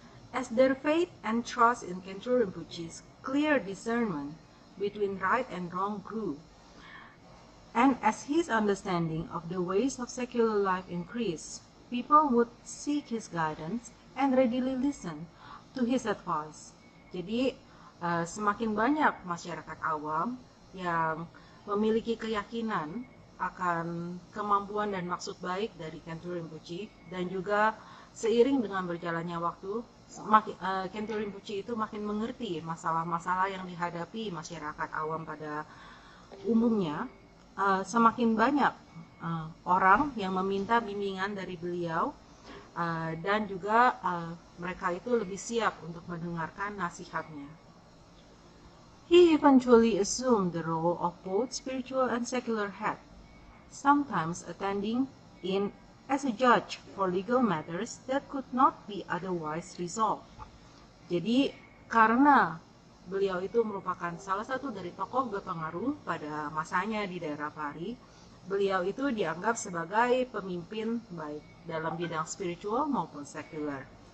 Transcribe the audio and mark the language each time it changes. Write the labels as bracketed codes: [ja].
[en] As their faith and trust in Khentrul Rinpoche's clear discernment between right and wrong grew, And as his understanding of the ways of secular life increased, people would seek his guidance and readily listen to his advice. [id] Jadi semakin banyak masyarakat awam yang memiliki keyakinan akan kemampuan dan maksud baik dari Khentu Rinpoche, dan juga seiring dengan berjalannya waktu, Khentu Rinpoche itu makin mengerti masalah-masalah yang dihadapi masyarakat awam pada umumnya. Semakin banyak orang yang meminta bimbingan dari beliau, dan juga mereka itu lebih siap untuk mendengarkan nasihatnya. [en] He eventually assumed the role of both spiritual and secular head, sometimes attending in as a judge for legal matters that could not be otherwise resolved. [id] Jadi karena beliau itu merupakan salah satu dari tokoh berpengaruh pada masanya di daerah Pari, beliau itu dianggap sebagai pemimpin baik dalam bidang spiritual maupun sekuler.